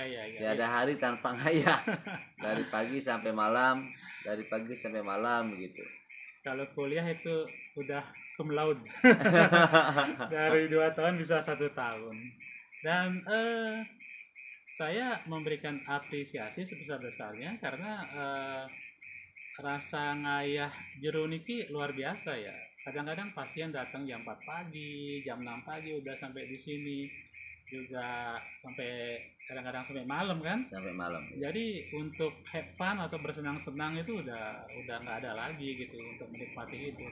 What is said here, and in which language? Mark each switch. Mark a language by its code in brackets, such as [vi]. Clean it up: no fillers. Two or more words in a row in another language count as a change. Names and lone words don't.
[id] Tidak ada hari tanpa ngayah. Dari pagi sampai malam, dari pagi sampai malam begitu. Kalau kuliah itu udah [la] cum laude. [id] Dari 2 tahun bisa 1 tahun. Dan saya memberikan apresiasi sebesar-besarnya karena rasa ngayah [ban] jero niki [id] luar biasa ya. Kadang-kadang pasien datang jam 4 pagi, jam 6 pagi udah sampai di sini. Juga sampai kadang-kadang sampai malam kan? Sampai malam. Jadi untuk [en] have fun [id] atau bersenang-senang itu udah nggak ada lagi gitu untuk menikmati itu.